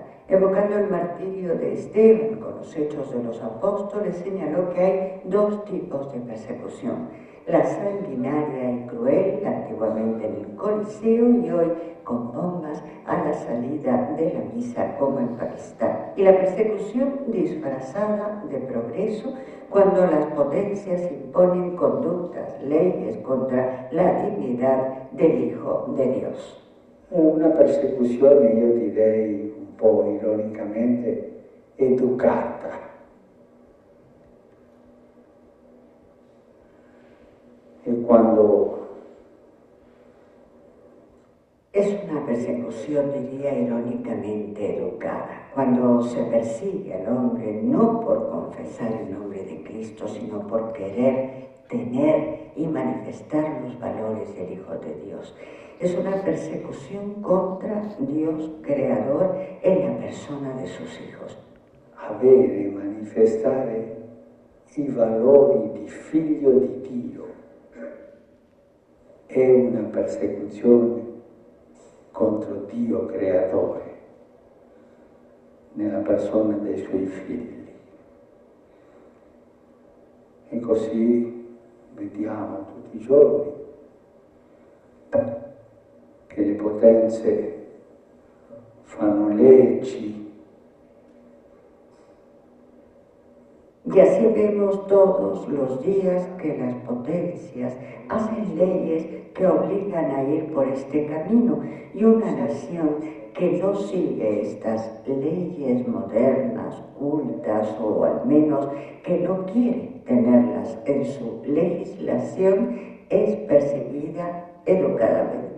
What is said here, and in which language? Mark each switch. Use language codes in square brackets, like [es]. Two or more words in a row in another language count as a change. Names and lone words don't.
[es] Evocando el martirio de Esteban con los Hechos de los Apóstoles, señaló que hay dos tipos de persecución: la sanguinaria y cruel, antiguamente en el Coliseo y hoy con bombas a la salida de la misa, como en Pakistán. Y la persecución disfrazada de progreso, cuando las potencias imponen conductas, leyes contra la dignidad del Hijo de Dios. [it] Una persecuzione, io direi un po' ironicamente, educata. E quando [es] es una persecución, diría irónicamente, educada, cuando se persigue al hombre no por confesar el nombre de Cristo, sino por querer tener y manifestar los valores del Hijo de Dios. Es una persecución contra Dios creador en la persona de sus hijos. [it] avere e manifestare i valori di figlio di Dio è una persecuzione contro Dio creatore nella persona dei suoi figli. E così vediamo tutti i giorni che le potenze fanno leggi. [es] Y así vemos todos los días que las potencias hacen leyes que obligan a ir por este camino, y una nación que no sigue estas leyes modernas, cultas, o al menos que no quiere tenerlas en su legislación, es perseguida educadamente.